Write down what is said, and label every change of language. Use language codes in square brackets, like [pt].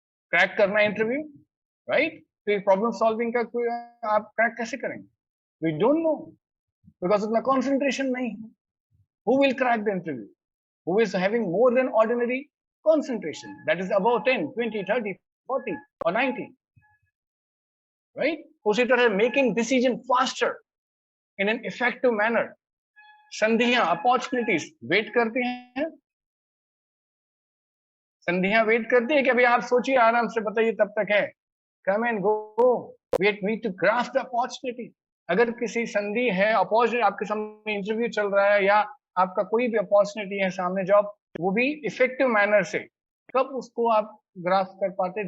[hi] Crack करना है interview, right. तो प्रॉब्लम सॉल्विंग का कोई आप क्रैक कैसे करेंगे? [en] we don't know, because [hi] उतना कंसंट्रेशन नहीं है. [en] Who will crack the interview? Who is having more than ordinary concentration, that is about 10, 20, 30, 40 or 90. Right. [hi] उसी तरह [en] making decision faster in an effective manner. [hi] संधियां, opportunities wait करती हैं. संधियां wait करती है कि अभी आप सोचिए, आराम से बताइए, तब तक है. [en] Come and go. We need to grasp the opportunity. [hi] अगर किसी संधि है, अपॉर्चुनिटी आपके सामने इंटरव्यू चल रहा है या आपका कोई भी अपॉर्चुनिटी है सामने जॉब, वो भी इफेक्टिव मैनर से, कब उसको आप ग्रास्प कर पाते?